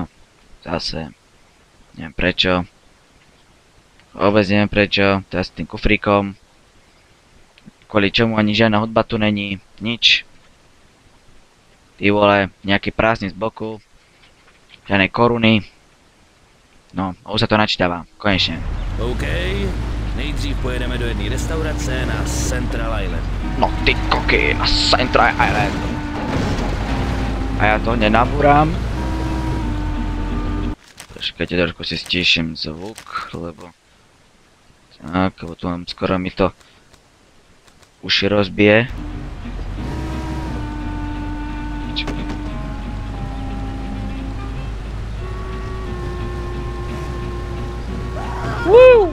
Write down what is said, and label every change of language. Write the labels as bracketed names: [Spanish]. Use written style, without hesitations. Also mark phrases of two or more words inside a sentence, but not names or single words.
[Slovak] Zase. Neviem prečo. Vôbec neviem prečo. Teraz s tým kufríkom. Kvôli čomu ani žiadna hudba tu není. Nič. Ty vole, nejaký prázdny z boku. Žiadnej koruny. No, už sa to načítáva. Konečne. OK, [Czech] nejdřív pojedeme do jedné restaurace na Central Island. No ty koky, na Central Island. [Slovak] A ja to nenabúram. Počkajte, trošku si stíšim zvuk, lebo... Tak, lebo tu mám skoro mi to... uši rozbije. Woo!